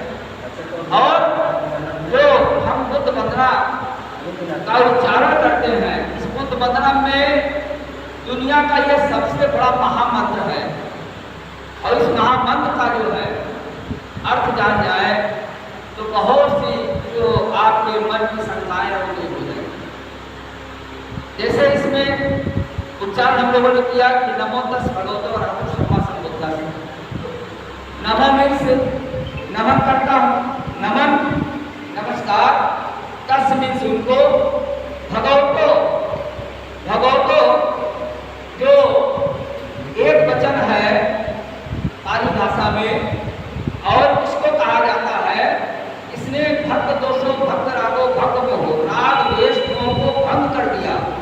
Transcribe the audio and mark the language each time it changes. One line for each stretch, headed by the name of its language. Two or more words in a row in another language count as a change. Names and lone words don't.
Hindi: और जो हम बुद्ध वंदना का उच्चारण करते हैं, इस बुद्ध वंदना में दुनिया का यह सबसे बड़ा महामंत्र है। और इस महामंत्र का जो है अर्थ जान जाए तो बहुत सी जो आपके मन की शंकाएं हैं वो दूर हो जाएगी। जैसे इसमें उच्चारण हम लोगों ने किया कि
Pali: नमो तस् भगवतो अरहतो सम्मा सम्बुद्धस्स।
Hindi: नमो में से नमन करता हूँ, नमन नमस्कार। तस् मीन्स उनको, भगवतो, भगवतो जो एक वचन है पाली भाषा में, और इसको कहा जाता है इसने
Pali: भक्त दोषों भक्त रागो भक्त मोहो,
Hindi: राग द्वेष को भंग कर दिया।